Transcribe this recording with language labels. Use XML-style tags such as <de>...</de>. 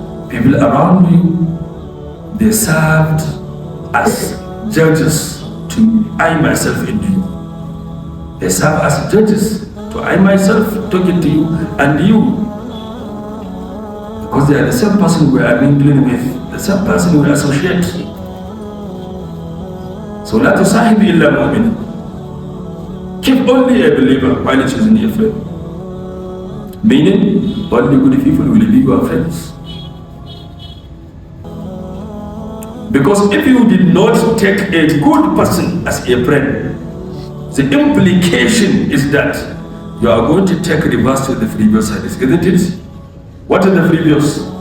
<en>People around you, they served as judges to I myself in you. They serve as judges to I myself talking to you and you. Because they are the same person we are mingling with, the same person we associate.</en> <ar>So لا تصاحب إلا مؤمنا.</ar> <en>Keep only a believer while choosing a friend. Meaning, only good people will be your friends. Because if you did not take a good person as a friend, the implication is that you are going to take reverse to the previous hadith, isn't it? What are the previous?</en>